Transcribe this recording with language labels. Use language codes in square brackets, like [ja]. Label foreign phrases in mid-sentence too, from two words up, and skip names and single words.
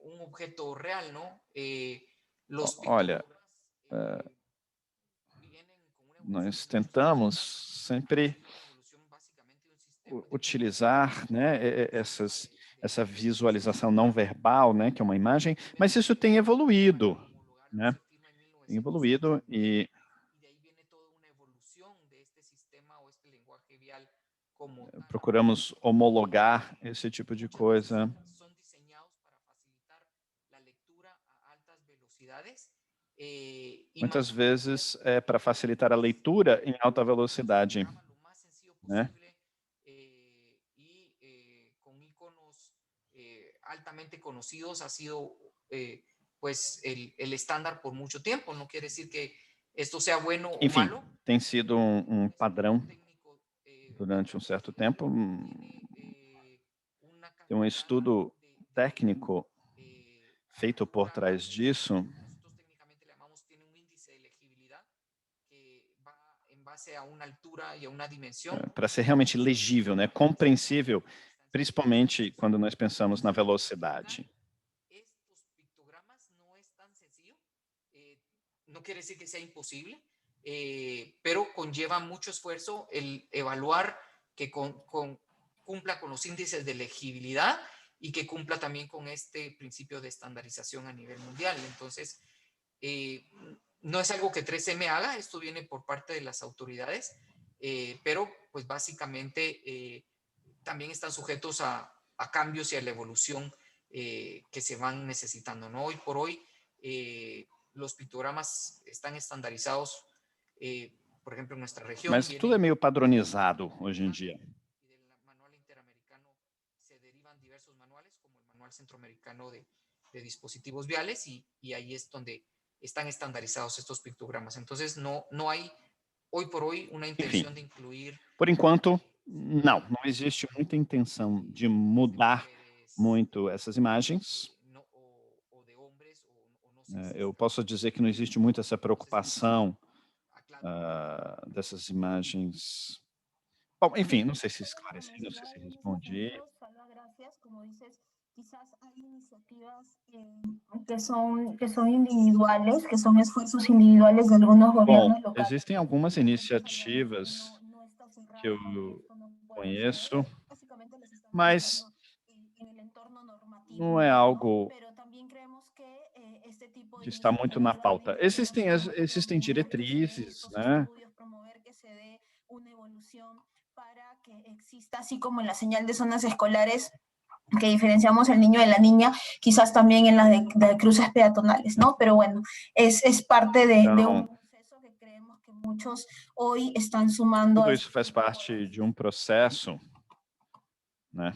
[es] objeto real, ¿no? Los [pt] Olha, [es] pictogramas, vienen con una [pt] nós [es] evolución de muchos [pt] tentamos [es] años, [pt] sempre [es] una evolución básicamente de un sistema de [pt] utilizar, né, essa visualização não verbal, né, que é uma imagem, mas isso tem evoluído, né? Tem evoluído e [es] de ahí viene toda una evolución de este sistema o este lenguaje vial como tal. [pt] procuramos homologar esse tipo de coisa. [es] Son diseñados para facilitar la lectura a altas velocidades. Y [pt] Muitas vezes é para facilitar a leitura em alta velocidade, [es] lo más sencillo [pt] né? [es] posible y con iconos altamente conocidos ha sido pues el estándar por mucho tiempo. No quiere decir que esto sea bueno o [pt] Enfim, [es] malo. [pt] tem sido um padrão [es] Técnico, [pt] durante um certo tempo. [es] una [pt] Tem um [es] cantidad [pt] estudo técnico feito por trás disso, [es] nosotros técnicamente le llamamos, tiene un índice de legibilidad que va en base a una altura y a una dimensión. [pt] para ser realmente legível, né, compreensível, principalmente quando nós pensamos na velocidade. [es] Estos pictogramas no es tan sencillo, no quiere decir que sea imposible, pero conlleva mucho esfuerzo el evaluar que cumpla con los índices de legibilidad y que cumpla también con este principio de estandarización a nivel mundial. Entonces, no es algo que 3M haga, esto viene por parte de las autoridades, pero pues básicamente también están sujetos a cambios y a la evolución que se van necesitando, ¿no? Hoy por hoy los pictogramas están estandarizados, por ejemplo, en nuestra región. [pt] Mas tudo é meio padronizado hoje em dia. [es] Del manual interamericano se derivan diversos manuales, como el manual centroamericano de dispositivos viales, y ahí es donde están estandarizados estos pictogramas. Entonces, no hay hoy por hoy una intención de incluir. [pt] Por enquanto, não existe muita intenção de mudar muito essas imagens. Eu posso dizer que não existe muito essa preocupação dessas imagens. Bom, enfim, não sei se esclareci, não sei se respondi. [es] Quizás hay iniciativas que son individuales, que son esfuerzos individuales de algunos gobiernos [pt] Bom, [es] locales. [pt] existem algumas iniciativas que eu conheço, mas não é algo que está muito na pauta. Existem diretrizes, né? [es] Para que exista, así como en la señal de zonas escolares, que diferenciamos el niño de la niña, quizás también en las de cruces peatonales, ¿no? Pero bueno, es parte de un proceso que creemos que muchos hoy están sumando. [pt] Tudo isso faz parte de um processo, né?